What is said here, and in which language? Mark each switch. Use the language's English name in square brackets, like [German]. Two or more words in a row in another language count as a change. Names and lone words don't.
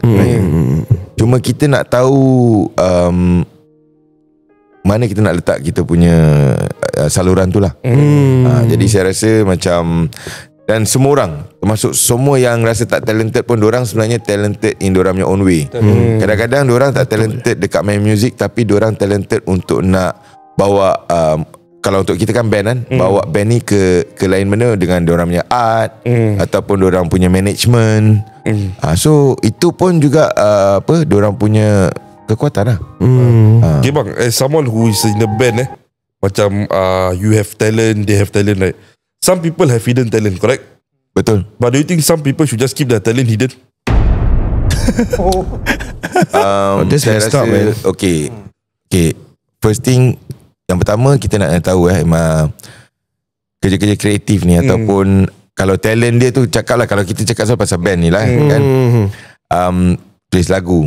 [Malay] Cuma kita nak tahu mana kita nak letak kita punya saluran tu lah. Jadi saya rasa macam, dan semua orang, termasuk semua yang rasa tak talented pun, dorang sebenarnya [English] talented in [Malay] dorang punya [English] own way. [Malay] Kadang-kadang dorang tak talented dekat main music, tapi dorang talented untuk nak bawa kalau untuk kita kan band kan, bawa band ni ke lain benda dengan dorang punya art ataupun dorang punya management. So itu pun juga dorang punya kekuatan lah. Okay bang, [English] as someone who is in the band macam you have talent, they have talent, right? Some people have hidden talent, correct? [Malay] Betul. [English] But do you think some people should just keep their talent hidden? [Malay] Saya rasa okay. [English] First thing, [Malay] yang pertama kita nak tahu kerja-kerja kreatif ni ataupun kalau talent dia tu, cakap lah, kalau kita cakap pasal band ni lah kan, tulis lagu.